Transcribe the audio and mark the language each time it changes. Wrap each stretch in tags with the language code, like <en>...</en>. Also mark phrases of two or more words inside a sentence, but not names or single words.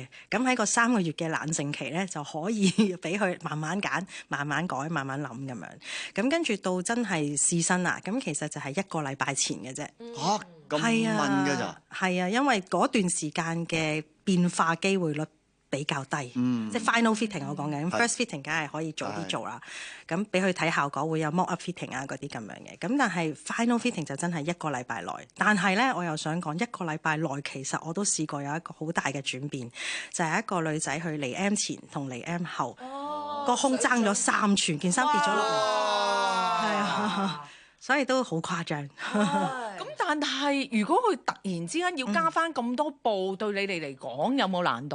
<yue>咁喺個3個月嘅冷靜期咧，就可以俾佢慢慢揀、慢慢改、慢慢諗咁樣。咁跟住到真係試身啦，咁其實就係1個禮拜前嘅啫。嚇咁問㗎咋？係啊，因為嗰段時間嘅變化機會率比較低，即係</yue> <en>final fitting</en> <yue>我講緊 ，</yue> <en>first fitting</en> <yue>梗係可以早啲做啦。咁俾佢睇效果，會有</yue> <en>mock up fitting</en> <yue>啊嗰啲咁樣嘅。咁但係</yue> <en>final fitting</en> <yue>就真係1個禮拜內。但係咧，我又想講1個禮拜內，其實我都試過有一個好大嘅轉變，就係一個女仔去嚟 M 前同嚟 M 後，個胸爭咗3寸，件衫跌咗落嚟，係啊，所以都好誇張。咁但係如果佢突然之間要加翻咁多布，對你哋嚟講有冇難度？</yue>